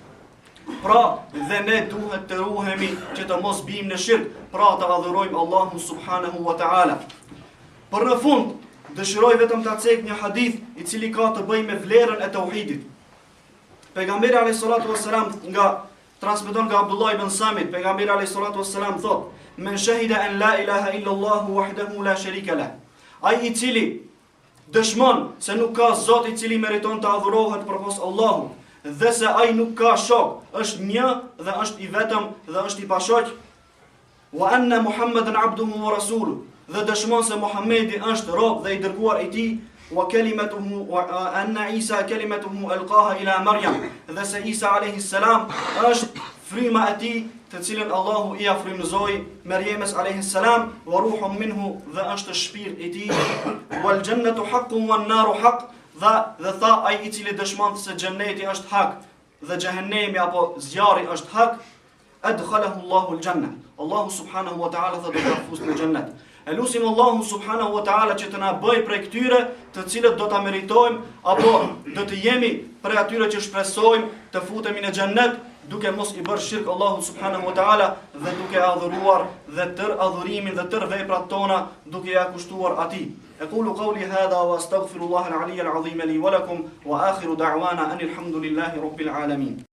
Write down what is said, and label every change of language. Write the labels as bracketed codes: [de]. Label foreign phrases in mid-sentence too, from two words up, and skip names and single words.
[sq] Pra, dhe ne duhet të ruhemi që të mos bijmë në shirk, pra të adhurojmë Allahun [ar] سبحانه وتعالى. [sq] Për në fund, dëshiroj vetëm ta cek një hadith i cili ka të bëjë me vlerën e tauhidit. Pejgamberi [ar] عليه الصلاة والسلام [sq] transmeton nga Abdullah ibn Samit, pejgamberi [ar] عليه الصلاة والسلام [sq] thot: [ar] "من شهد أن لا إله إلا الله وحده لا شريك له." [sq] Ai i cili dëshmon se nuk ka Zot i cili meriton të adhurohet përpos Allahut, dhe se ai nuk ka shok, është një dhe është i vetëm dhe është i pashoq, [ar] وأن محمدا عبده ورسوله, [sq] dhe dëshmon se Muhamedi është rob dhe i dërguar i tij, [ar] وكلمته وأن عيسى كلمته ألقاها إلى مريم, [sq] dhe se Isa [ar] عليه السلام [sq] është fryma e tij të cilën Allahu i frymëzoi Maryames [ar] عليه السلام, وروح منه, [sq] dhe është shpirt i tij, [ar] والجنة حق والنار حق, [sq] dhe tha ai i cili dëshmon se xheneti është hak dhe xhehenemi apo zjarri është hak, [ar] أدخله الله الجنة. [sq] Allahu [ar] سبحانه وتعالى [sq] do të fusë në xhennet. Elusim Allahu [ar] سبحانه وتعالى [sq] që të na bëj prej këtyre të cilët do ta meritojmë, apo do të jemi prej atyre që shpresojmë të futemi në xhennet, duke mos i bërë shirk Allahu [ar] سبحانه وتعالى [sq] dhe duke adhuruar dhe tër adhurimin dhe tër veprat tona duke ja kushtuar atij. [ar] أقول قولي هذا وأستغفر الله العلي العظيم لي ولكم وآخر دعوانا أن الحمد لله رب العالمين.